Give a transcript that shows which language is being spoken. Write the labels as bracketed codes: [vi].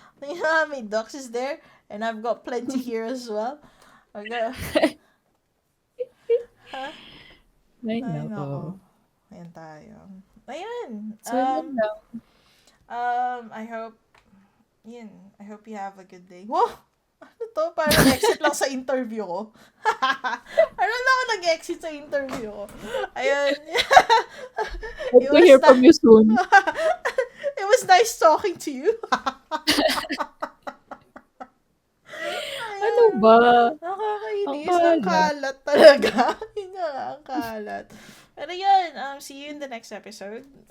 [en] Do you know how many ducks is there? And I've got plenty here as well. Okay. [tl] Ay, Ay, nako. nako. Ayan tayo. Ayan. So, yun lang. [en] I hope you have a good day. [tl] Wow! Ano to? Parang exit lang sa interview ko. Ano lang ako nag-exit sa interview ko? Ayun. [en] Hope to hear from you soon. It was nice talking to you. [tl] Ano ba? Nakakainis. Ang Ang kalat talaga. Yun nga, ang kalat. Pero yun, [en] see you in the next episode.